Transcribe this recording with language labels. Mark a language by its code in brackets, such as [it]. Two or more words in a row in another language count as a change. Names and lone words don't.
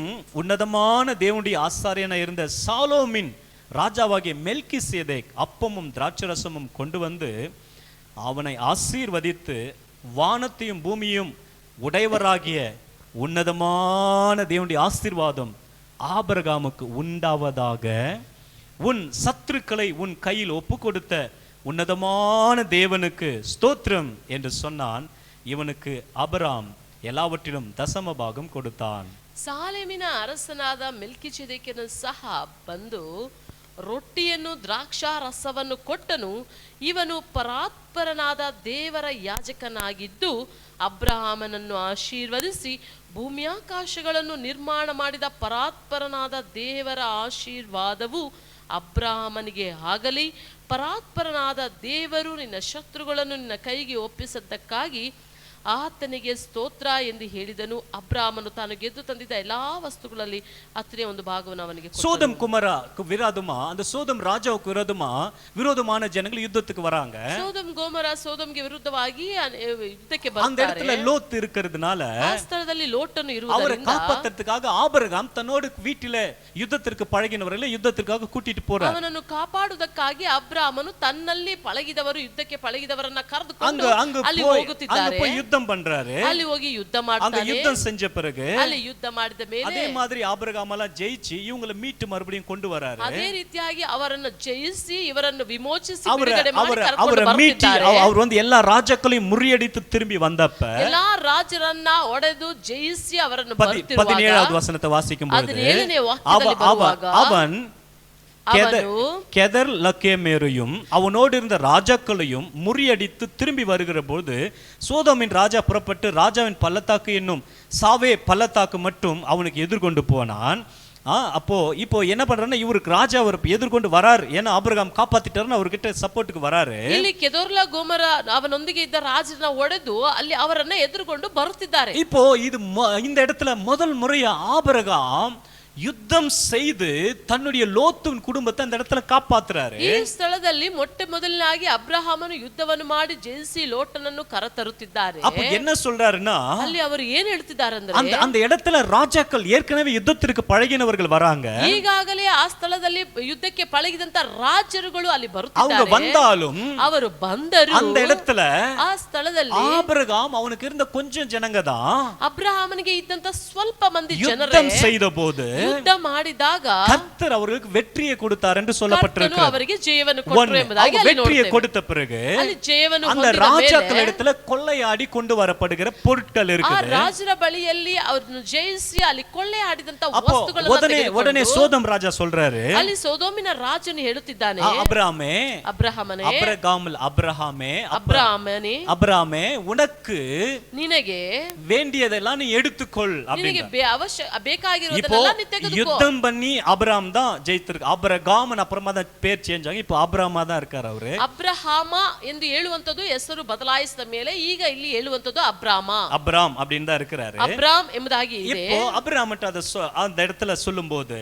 [ta] உன்னதமான தேவனுடைய ஆசாரியனா இருந்த சாலோமின் ராஜாவாகிய மெல்கிசேதேக் அப்பமும் திராட்சரசமும் கொண்டு வந்து அவனை ஆசீர்வதித்து வானத்தையும் பூமியும் உடையவராகிய உன்னதமான தேவனுடைய ஆசீர்வாதம் ஆபிரகாமுக்கு உண்டாவதாக, உன் சத்துருக்களை உன் கையில் ஒப்பு கொடுத்த உன்னதமான தேவனுக்கு ஸ்தோத்திரம் என்று சொன்னான். இவனுக்கு ஆபிரகாம் எல்லாவற்றிலும் தசம பாகம் கொடுத்தான். [kn] ಸಾಲೇಮಿನ ಅರಸನಾದ ಮೆಲ್ಕಿಚೆದೇಕನು ಸಹ ಬಂದು ರೊಟ್ಟಿಯನ್ನು ದ್ರಾಕ್ಷಾರಸವನ್ನು ಕೊಟ್ಟನು. ಇವನು ಪರಾತ್ಪರನಾದ ದೇವರ ಯಾಜಕನಾಗಿದ್ದು ಅಬ್ರಹಾಮನನ್ನು ಆಶೀರ್ವದಿಸಿ ಭೂಮ್ಯಾಕಾಶಗಳನ್ನು ನಿರ್ಮಾಣ ಮಾಡಿದ ಪರಾತ್ಪರನಾದ ದೇವರ ಆಶೀರ್ವಾದವು ಅಬ್ರಹಾಮನಿಗೆ ಆಗಲಿ. ಪರಾತ್ಪರನಾದ ದೇವರು ನಿನ್ನ ಶತ್ರುಗಳನ್ನು ನಿನ್ನ ಕೈಗೆ ಒಪ್ಪಿಸದ್ದಕ್ಕಾಗಿ ಆತನಿಗೆ ಸ್ತೋತ್ರ ಎಂದು ಹೇಳಿದನು. ಅಬ್ರಾಮನು ತಾನು ಗೆದ್ದು ತಂದಿದ್ದ ಎಲ್ಲಾ ವಸ್ತುಗಳಲ್ಲಿ 10ನೇ ಒಂದು ಭಾಗವನ್ನು ಅವನಿಗೆ ಕೊಟ್ಟನು. [ta] சோதம் குமரா விரோதமா, அந்த சோதம் ராஜாவுக்கு விரோதமான ஜனங்கள் யுத்தத்துக்கு வராங்க. [kn] ಸೋದಮ್ ಗೋಮರ ಸೋದಮ್ಗೆ ವಿರುದ್ಧವಾಗಿ ಯುದ್ಧಕ್ಕೆ [ta] அந்த [kn] ಬರ್ತಾರೆ. [ta] இடத்துல லோத் இருக்கிறதுனால [kn] ಆ ಸ್ಥಳದಲ್ಲಿ ಲೋಟನು [ta] அவரை [kn] ಇರುವುದರಿಂದ [ta] காப்பாத்துறதுக்காக ஆபிரகாம் தன்னோடு வீட்டிலே யுத்தத்திற்கு பழகினவர்களை யுத்தத்திற்காக கூட்டிட்டு போறார். [kn] ಅವನನ್ನು ಕಾಪಾಡುವುದಕ್ಕಾಗಿ ಅಬ್ರಾಮನು ತನ್ನಲ್ಲಿ ಪಳಗಿದವರು ಯುದ್ಧಕ್ಕೆ ಪಳಗಿದವರನ್ನ ಕರೆದುಕೊಂಡು ಅಲ್ಲಿ ಹೋಗುತ್ತಿದ್ದಾರೆ. [ta] யுத்தம் பண்றாரு. [kn] ಅಲ್ಲಿ ಹೋಗಿ ಯುದ್ಧ [ta] அங்க [kn] ಮಾಡ್ತಾನೆ. [ta] யுத்தம் செஞ்ச பிறகு [kn] ಅಲ್ಲಿ ಯುದ್ಧ ಮಾಡಿದ ಮೇಲೆ [ta] அதே மாதிரி ஆபிரகாம் எல்லாம் ஜெயிச்சு இவங்களை மீட்டு மறுபடியும் கொண்டு வராரு. [kn] ಅದೇ ರೀತಿಯಾಗಿ ಅವರನ್ನು ಜಯಿಸಿ ಇವರನ್ನು ವಿಮೋಚಿಸಿ [ta] அவரை [kn] ಬಿಡುಗಡೆ ಮಾಡಿ ಕರ್ಕೊಂಡು [ta] மீட்டி [kn] ಬರ್ತಿದ್ದಾರೆ. [ta] அவர் வந்து எல்லா ராஜாக்களையும் முறியடித்து திரும்பி வந்தப்ப [kn] ಎಲ್ಲಾ ರಾಜರನ್ನ ಒಡೆದು ಜಯಿಸಿ ಅವರನ್ನು [ta] 17வது வசனத்தை வாசிக்கும் பொழுது [kn] 17ನೇ ವಾಕ್ಯದಲ್ಲಿ ಬರುವಾಗ [ta] அவன் கெதர் லக்கேமேரையும் அவனோடு இருந்த ராஜாக்களையும் முறியடித்து திரும்பி வருகிற போது சோதோமின் ராஜா புறப்பட்டு ராஜாவின் பள்ளத்தாக்கு என்னும் சாவே பள்ளத்தாக்கு மட்டும் அவனுக்கு எதிர்கொண்டு போனான். அப்போ இப்போ என்ன பண்றாருன்னா இவருக்கு ராஜா அவர் எதிர்கொண்டு வராரு, ஏன்னா ஆபிரகாம் காப்பாத்திட்டாருன்னு அவர்கிட்ட சப்போர்ட்டுக்கு வராரு. [kn] ಇಲ್ಲಿ ಕೆದೊರ್ಲಾ ಗೋಮರ ಅವನೊಂದಿಗೆ ಇದ್ದ ರಾಜನ ಒಡೆದು ಅಲ್ಲಿ ಅವರನ್ನ ಎದುರುಗೊಂಡು ಬರುತ್ತಿದ್ದಾರೆ. [ta] இப்போ இது இந்த இடத்துல முதல் முறையா ஆபிரகாம் யுத்தம் செய்து தன்னுடைய லோத்துவின் குடும்பத்தை அந்த இடத்துல காப்பாத்துறாரு. [kn] ಈ ಸ್ಥಳದಲ್ಲಿ ಮೊಟ್ಟ ಮೊದಲನಾಗಿ ಅಬ್ರಹಾಮನು ಯುದ್ಧವನ್ನು ಮಾಡಿ ಜಯಿಸಿ ಲೋಟನನ್ನು ಕರೆತರುತ್ತಿದ್ದಾರೆ. [ta] அப்ப என்ன சொல்றாருன்னா [kn] ಅಲ್ಲಿ ಅವರು ಏನು ಹೇಳ್ತಿದ್ದಾರೆ ಅಂದ್ರೆ [ta] அந்த இடத்துல ராஜாக்கள் ஏற்கனவே யுத்தத்திற்கு பழகினவர்கள் வராங்க. [kn] ಈಗಾಗಲೇ ಆ ಸ್ಥಳದಲ್ಲಿ ಯುದ್ಧಕ್ಕೆ ಪಳಗಿದಂತ ರಾಜರುಗಳು ಅಲ್ಲಿ [ta] அவங்க [kn] ಬರುತ್ತಿದ್ದಾರೆ. [ta] வந்தாலும் [kn] ಅವರು ಬಂದರು. [ta] அந்த இடத்துல [kn] ಆ ಸ್ಥಳದಲ್ಲಿ [ta] ஆபிரகாம் அவனுக்கு இருந்த கொஞ்சம் ஜனங்க தான் [kn] ಅಬ್ರಹಾಮನಿಗೆ ಇದ್ದಂತ ಸ್ವಲ್ಪ ಮಂದಿ ಜನರೇ [ta] யுத்தம் செய்த போது [kn] ಯುದ್ಧ ಮಾಡಿದಾಗ [ta] கர்த்தர் அவர்களுக்கு வெற்றியை கொடுத்தார் என்று சொல்லப்பட்டிருக்கு. [kn] ಅವರಿಗೆ ಜಯವನ್ನು ಕೊಟ್ಟರು ಎಂಬುದಾಗಿ ಅಲ್ಲಿ [ta] வெற்றியை [kn] ನೋಡ್ತೇವೆ. [ta] கொடுத்த பிறகு [kn] ಅಲ್ಲಿ ಜಯವನ್ನು [ta] அந்த [kn] ಹೊಂದಿದ [ta] ராஜாக்கள் [kn] ಮೇಲೆ [ta] இடத்துல கொள்ளையாடி கொண்டு வரப்படுகிற பொருட்கள் [kn] ಆ [ta] இருக்குது. [kn] ರಾಜರ ಬಳಿಯಲ್ಲಿ ಅವರನ್ನು ಜಯಿಸಿ ಅಲ್ಲಿ ಕೊಳ್ಳೆ ಆಡಿದಂತ [ta] அப்போ [kn] ವಸ್ತುಗಳನ್ನು [ta] உடனே சோதம் ராஜா சொல்றாரு, [kn] ಅಲ್ಲಿ ಸೋದೋಮಿನ ರಾಜನು ಹೇಳುತ್ತಿದ್ದಾನೆ, [ta] அபிராமே அபிராமே உனக்கு [kn] ನಿನಗೆ [ta] வேண்டியதெல்லாம் நீ எடுத்துக்கொள் [kn] ನಿನಗೆ [ta] அப்படிங்க. [kn] ಬೇಕಾಗಿರುವುದನ್ನೆಲ್ಲ ನೀ ತೆಗೆದುಕೋ. [ta] யுத்தம் பண்ணி அபிராம் தான் ஜெயித்திருக்கு. அபிரகாமன் அப்புறமா தான் பேர் சேஞ்ச் ஆகி இப்போ அபிராமா தான் இருக்காரு அவரு. [kn] ಅಬ್ರಹಾಮ ಎಂದು ಹೇಳುವಂತದ್ದು ಹೆಸರು ಬದಲಾಯಿಸಿದ ಮೇಲೆ ಈಗ ಇಲ್ಲಿ ಹೇಳುವಂತದ್ದು [ta] அப்ராம் அப்படின்னு தான் இருக்கிறாரு. [kn] ಅಬ್ರಾಮ್ ಎಂಬುದಾಗಿ ಇದೆ. [ta] இப்போ அபிராமட்ட அந்த இடத்துல சொல்லும்போது